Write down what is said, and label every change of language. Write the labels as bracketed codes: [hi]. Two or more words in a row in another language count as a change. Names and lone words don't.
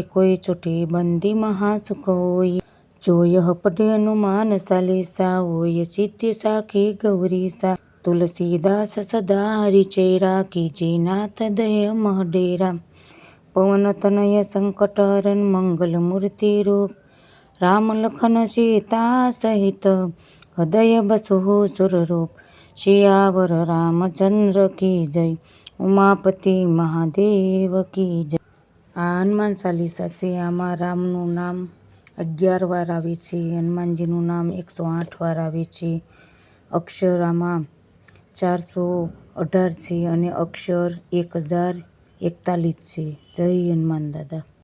[awa] कोई छुटे बंदी महासुख होई, जो यह पढ़े हनुमान चालीसा, होय सिद्धि साखी गौरीसा, तुलसीदास सदा हरिचेरा, कीजे नाथ दया मह डेरा, पवन तनय संकट हरन, मंगल मूर्ति रूप, राम लखन सीता सहित, हृदय बसहु सुर रूप, सियावर रामचंद्र की जय, उमापति महादेव की जय। [gu] આ હનુમાન ચાલીસા છે. આમાં રામનું નામ 11 વાર આવે છે, હનુમાનજીનું નામ 108 વાર આવે છે, અક્ષર આમાં 418 છે અને અક્ષર 1041 છે. જય હનુમાન દાદા.